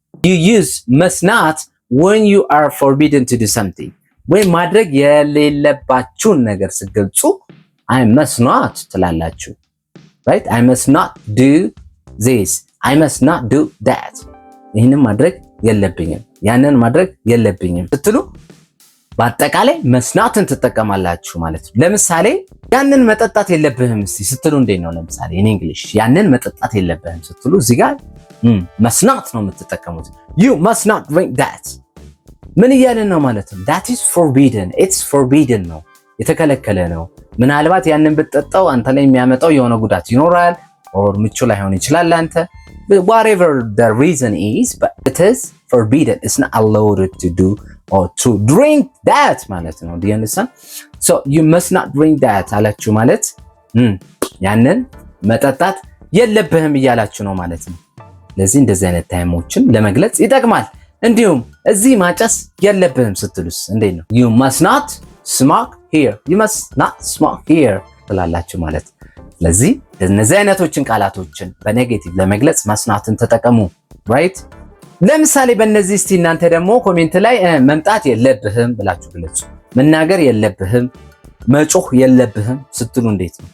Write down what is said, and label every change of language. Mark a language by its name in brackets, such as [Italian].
[English] you use must not when you are forbidden to do something [Amharic] ወይም ማድረግ የሌለባችሁን ነገር ስትገልጹ [English] I must not ትላላችሁ። right I must not do this I must not do that [Amharic] ይህንን ማድረግ የለብኝም ያንን ማድረግ የለብኝም ስትሉ በአጠቃላይ መስናትን ትጠቀማላችሁ ማለት ነው። ለምሳሌ ያንን መጠጣት የለብህም ስትሉ እንዴት ነው? ለምሳሌ in English ያንን መጠጣት የለብህም ስትሉ እዚህ ጋር መስናት ነው የምትጠቀሙት። [English] you must not drink that [Amharic] ምን እያልን ነው ማለት ነው? [English] that is forbidden it's forbidden ነው [Amharic] የተከለከለ ነው። ምናልባት ያንን ብትጠጣው አንተ ላይ የሚያመጣው የሆነ ጉዳት ይኖራል or ምቹ ላይሆን ይችላል [English] አንተ whatever the reason is but it is forbidden it's not allowed to do or to drink that [Amharic] ማለት ነው። [English] do you understand? so you must not drink that [Amharic] አላችሁ ማለት ያንን መጠጣት የለብህም እያላችሁ ነው ማለት ነው። ለዚህ እንደዚህ አይነት ታይሞችን ለመግለጽ ይጠቅማል። እንዲሁም እዚህ ማጨስ የለብህም ስትሉስ እንዴት ነው? [English] you must not smoke here [Amharic] you must not smoke here ትላላችሁ ማለት ነው። ስለዚህ እነዚህ አይነቶችን ቃላቶችን በኔጌቲቭ ለመግለጽ መስናትን ተጠቀሙ። right ለምሳሌ በእነዚህ እስቲ እናንተ ደግሞ ኮሜንት ላይ መምጣት የለብህም ብላችሁ ግለጹ። መናገር የለብህም መጮህ የለብህም ስትሉ እንዴት ነው?